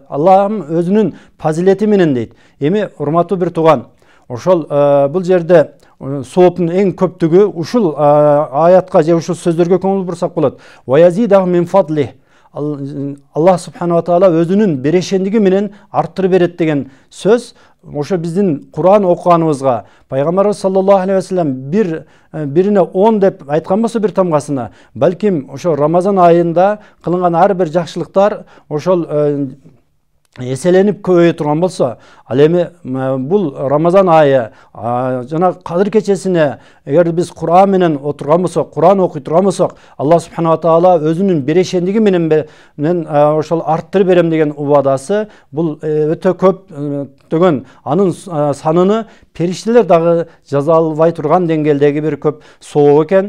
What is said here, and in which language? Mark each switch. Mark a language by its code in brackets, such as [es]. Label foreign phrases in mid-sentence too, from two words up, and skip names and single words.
[ky] Аллахым өзүнүн фазилети менен дейт. Эми урматтуу бир тууган, ошол бул жерде сооптун эң көптүгү ушул аятка же ушул сөздөргө көңүл бурсак болот. [ar] ويزيدهم من فضله. [ky] Аллах [ar] سبحانه وتعالى [ky] өзүнүн берешендиги менен арттырып берет деген сөз ошо биздин Куран окуганыбызга пайгамбарыбыз [ar] صلى الله عليه وسلم [ky] бирине 10 деп айткан болсо бир тамгасына, балким ошо Рамазан айында кылынган ар бир жакшылыктар ошол эселенип көбөйө турган болсо, ал эми бул Рамазан айы жана Кадыр кечесине эгер биз Куран менен отурган болсок, Куран окуй турган болсок, Алла [ar] سبحانه وتعالى [ky] өзүнүн берешендиги менен ошол арттырып берем деген убадасы бул өтө көптөгөн, анын саныны периштелер дагы жаза албай турган деңгээлдеги бир көп соо экен.